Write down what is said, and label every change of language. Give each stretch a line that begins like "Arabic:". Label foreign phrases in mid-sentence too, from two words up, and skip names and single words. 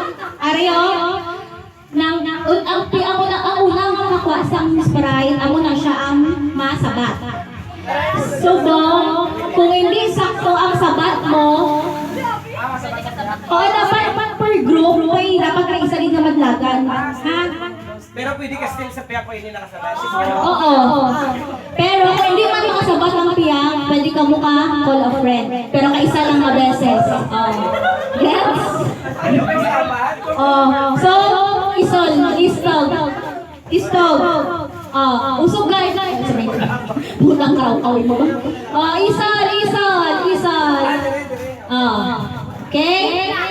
Hiligaynon: Arayo, ang unang makakuha sa Sprite, amo na siya ang masabat. So, kung hindi sakto ang sabat mo, dapat per group, dapat na isa din na madlagan. Ha? Pero pwede ka still sa piyak ko hindi nakasabat. Oo. Pero kung hindi man makasabat ang piyak, pwede ka mukha
English: call a friend.
Hiligaynon: Pero kaisa lang na beses. Gets? So, istog. Usog guys. Butang karaw-kawin mo ba? Isal. Okay?